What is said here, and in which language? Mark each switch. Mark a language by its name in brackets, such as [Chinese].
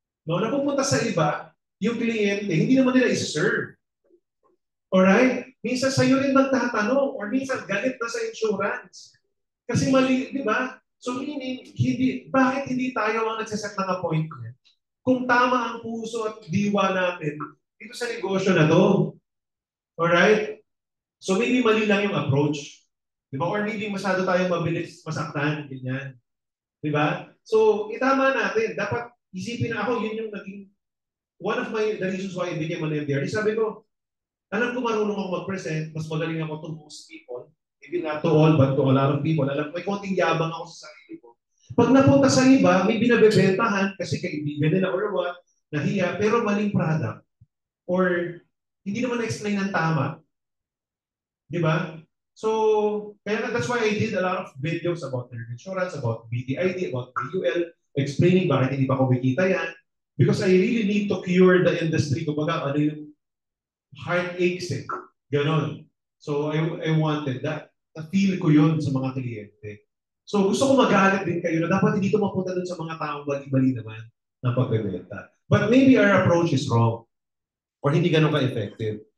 [Filipino] No, napupunta sa iba, yung kliyente, hindi naman nila isa-serve. Alright? Minsan sa'yo rin magtatanong or minsan galit na sa insurance. Kasi mali, di ba? So meaning, bakit hindi tayo ang nagsaset ng appointment? Kung tama ang puso at diwa natin, dito sa negosyo na to. Alright? So maybe mali lang yung approach. Di ba? Or maybe masyado tayong mabilis masaktan. Ganyan. Di ba? So, itama natin. Dapat isipin na ako, yun yung naging [English] one of the reasons why I became an MDR. [Filipino] Sabi ko, alam ko marunong ako mag-present, mas magaling ako [English] to most people. Maybe not to all, but to a lot of people. [Filipino] Alam ko, may konting yabang ako sa sarili ko. Pag napunta sa iba, may binabebentahan kasi kaibigan nila or what, nahiya, pero maling product. Or hindi naman na-explain ng tama. Di ba? [English] So, kaya that's why I did a lot of videos about their insurance, about BDID, about VUL, explaining [Filipino] bakit hindi pa kumikita yan. [English] Because I really need to cure the industry. [Filipino] Kumbaga, ano yung heartaches eh. Ganon. [English] So, I wanted that. [Filipino] Na-feel ko yun sa mga kliyente. So, gusto ko magalit din kayo na dapat hindi ito mapunta dun sa mga taong bali-bali naman ng pagbebenta. [English] But maybe our approach is wrong or [Filipino] hindi ganun ka-effective.